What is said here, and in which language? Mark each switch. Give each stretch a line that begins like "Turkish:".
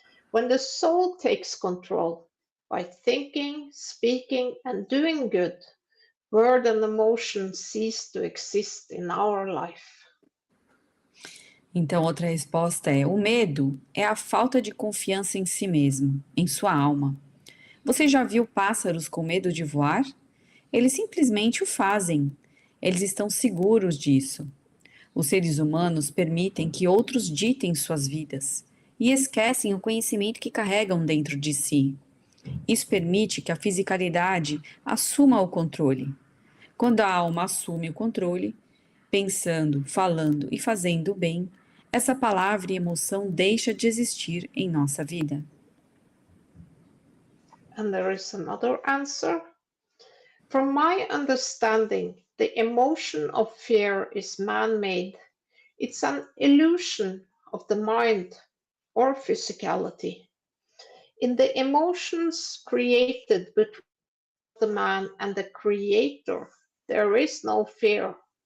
English: When the soul takes control by thinking, speaking, and doing good, word and emotion cease to exist in our life.
Portuguese: Então, outra resposta é: o medo é a falta de confiança em si mesmo, em sua alma. Você já viu pássaros com medo de voar? Eles simplesmente o fazem. Eles estão seguros disso. Os seres humanos permitem que outros ditem suas vidas e esquecem o conhecimento que carregam dentro de si. Isso permite que a fisicalidade assuma o controle. Quando a alma assume o controle, pensando, falando e fazendo o bem, essa palavra e emoção deixa de existir em nossa vida.
English: And there is another answer. From my understanding, the emotion of fear is man-made. It's an illusion of the mind or physicality. In the emotions created between the man and the creator, there is no fear.